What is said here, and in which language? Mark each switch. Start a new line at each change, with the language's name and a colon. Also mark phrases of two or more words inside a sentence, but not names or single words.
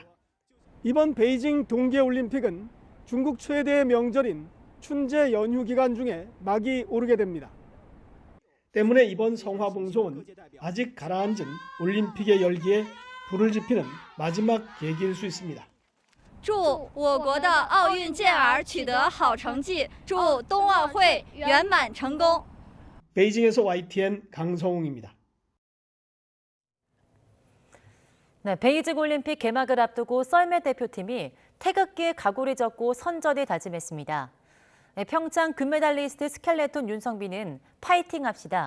Korean: 이번 베이징 동계올림픽은 중국 최대의 명절인 춘제 연휴 기간 중에 막이 오르게 됩니다. 때문에 이번 성화봉송은 아직 가라앉은 올림픽의 열기에 불을 지피는 마지막 계기일 수 있습니다.
Chinese: 祝我国的奥运健儿取得好成绩，祝冬奥会圆满成功。
Korean: 베이징에서 YTN 강성웅입니다. 베이징 올림픽 개막을 앞두고 썰매 대표팀이 태극기에 각오를 적고 선전을 다짐했습니다. 평창 금메달리스트 스켈레톤 윤성빈은 파이팅 합시다.